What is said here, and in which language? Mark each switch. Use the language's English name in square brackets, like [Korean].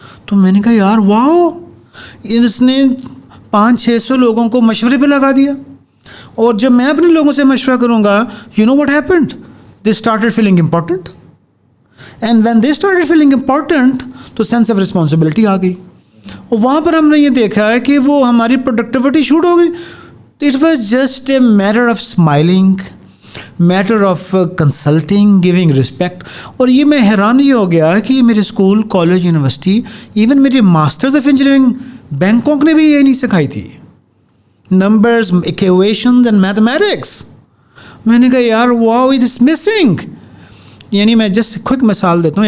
[Urdu] تو میں نے کہا یار واو, اس نے 500-600 لوگوں کو مشورے پہ لگا دیا. اور جب میں اپنے لوگوں سے مشورہ کروں گا, [English] You know what happened, they started feeling important, and when they started feeling important تو sense of responsibility آ گئی. [Urdu] اور وہاں پر ہم نے یہ دیکھا ہے کہ وہ ہماری پروڈکٹیوٹی شوٹ ہو گئی. [English] It was just a matter of smiling, matter of consulting, giving respect. [Urdu] اور یہ میں حیران یہ ہو گیا کہ میرے اسکول, کالج, یونیورسٹی, ایون میری ماسٹرز آف انجینئرنگ بینکاک نے بھی یہ نہیں سکھائی تھی, نمبرز, ایکویشنز اینڈ میتھمیٹکس. میں نے کہا یار واو, [English] It is missing. [Urdu] یعنی میں جسٹ کوئک مثال دیتا ہوں.